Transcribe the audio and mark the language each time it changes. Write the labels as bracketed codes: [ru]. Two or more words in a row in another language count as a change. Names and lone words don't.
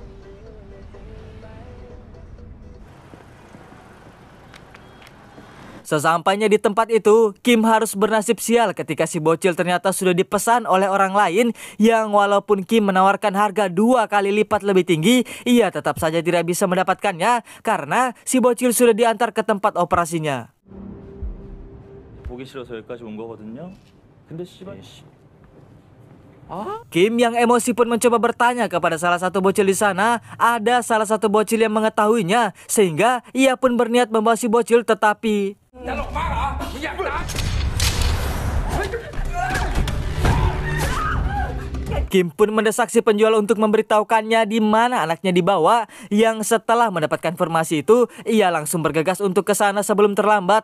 [id] Sesampainya di tempat itu, Kim harus bernasib sial ketika si bocil ternyata sudah dipesan oleh orang lain, yang walaupun Kim menawarkan harga 2 kali lipat lebih tinggi, ia tetap saja tidak bisa mendapatkannya karena si bocil sudah diantar ke tempat operasinya. [ko] 보기 싫어서 여기까지 온 거거든요. 근데 씨발. [id] Kim yang emosi pun mencoba bertanya kepada salah satu bocil di sana. Ada salah satu bocil yang mengetahuinya, sehingga ia pun berniat membawa si bocil, tetapi Kim pun mendesak si penjual untuk memberitahukannya di mana anaknya dibawa, yang setelah mendapatkan informasi itu, ia langsung bergegas untuk ke sana sebelum terlambat.